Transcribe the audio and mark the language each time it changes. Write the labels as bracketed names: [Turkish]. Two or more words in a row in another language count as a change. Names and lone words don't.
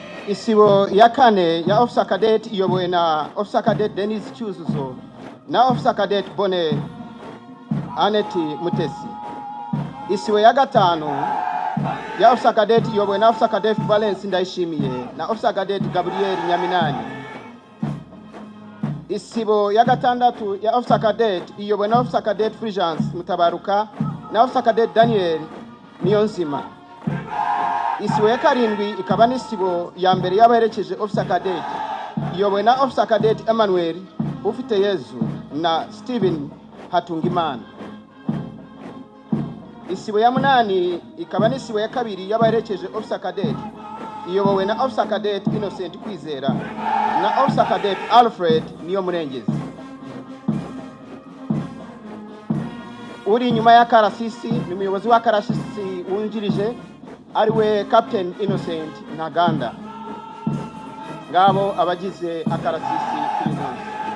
[Kinyarwanda] isibo ya kane ya [English] officer cadet [Kinyarwanda] iyobowe na [English] officer cadet [Kinyarwanda] Dennis Cyuzuzo na [English] officer cadet [Kinyarwanda] Bone Aneti Mutesi. Isibo ya gatanu ya [English] officer cadet [Kinyarwanda] iyobowe na [English] officer cadet [Kinyarwanda] Valence Ndayishimiye na [English] officer cadet [Kinyarwanda] Gabriel Nyaminani. Isibo ya gatandatu ya [English] officer cadet [Kinyarwanda] iyobowe na [English] officer cadet [Kinyarwanda] Fulgence Mutabaruka na [English] officer cadet [Kinyarwanda] Daniel Niyonzima. Isibo ya karindwi ikaba n'isibo ya mbere y'abaherekeje [English] officer cadet [Kinyarwanda] iyobowe na [English] officer cadet [Kinyarwanda] Emmanuel Ufite Yezu na Steven Hatungimana. Isibo ya munani ikaba n'isibo ya kabiri y'abaherekeje [English] officer cadet [Kinyarwanda] iyobowe na [English] officer cadet [Kinyarwanda] Innocent Kwizera na [English] officer cadet [Kinyarwanda] Alfred Niyomurengezi. Uri inyuma ya karasisi ni umuyobozi wa karasisi wungirije ariwe Captain Innocent Ntaganda. Ngabo abagize akarasisi kuri munsi.